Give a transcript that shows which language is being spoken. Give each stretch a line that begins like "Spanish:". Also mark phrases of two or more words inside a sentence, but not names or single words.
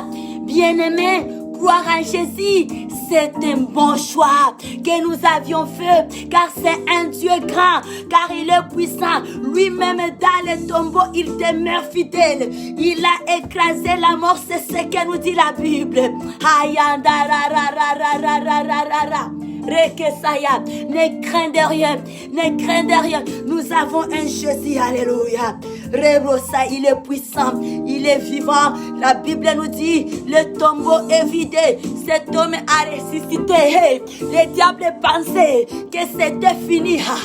French: Bien-aimé, croire en Jésus, c'est un bon choix que nous avions fait, car c'est un Dieu grand, car il est puissant. Lui-même dans les tombeaux, il demeure fidèle. Il a écrasé la mort, c'est ce que nous dit la Bible. Ayanda ra ra ra ra ra ra ra ra ra. Rekesaya, ne crains rien, ne crains rien. Nous avons un Jésus, alléluia. Rebrosa, il est puissant, il est vivant. La Bible nous dit, le tombeau est vidé. Cet homme a ressuscité. Le diable pensait que c'était fini.